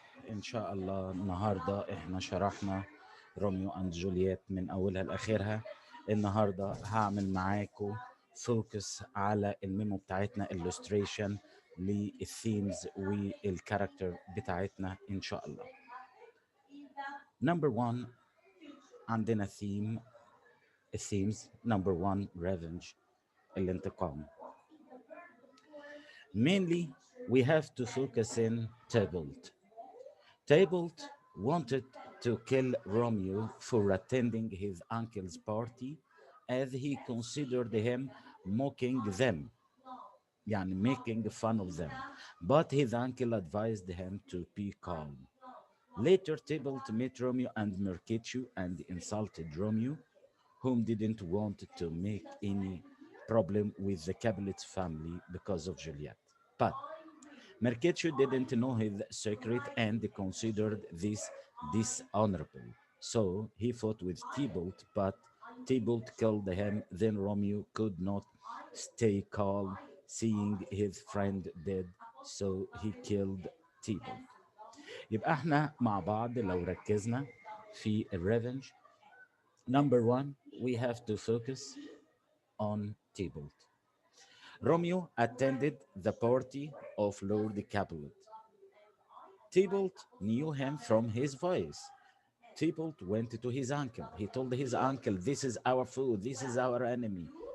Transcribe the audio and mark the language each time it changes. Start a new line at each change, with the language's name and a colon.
Arabic: إن شاء الله النهاردة إحنا شرحنا روميو أند جولييت من أولها لآخرها. النهاردة هعمل معاكم فوكس على الميمو بتاعتنا illustration للثيمز والكاركتر بتاعتنا إن شاء الله.
English: Number one
Arabic: عندنا الثيمز.
English: Number one revenge الانتقام. Mainly we have to focus in Tybalt. Tybalt wanted to kill Romeo for attending his uncle's party as he considered him mocking them,
Arabic: يعني
English: making fun of them. But his uncle advised him to be calm. Later, Tybalt met Romeo and Mercutio and insulted Romeo, whom didn't want to make any problem with the Capulet family because of Juliet. But Mercutio didn't know his secret and considered this dishonorable. So he fought with Tybalt, but Tybalt killed him. Then Romeo could not stay calm, seeing his friend dead, so he killed Tybalt.
Arabic: يبقى احنا مع بعض لو ركزنا في الريفنج.
English: Number one, we have to focus on Tybalt. Romeo attended the party of Lord Capulet. Tybalt knew him from his voice. Tybalt went to his uncle. He told his uncle, "This is our food, this is our enemy.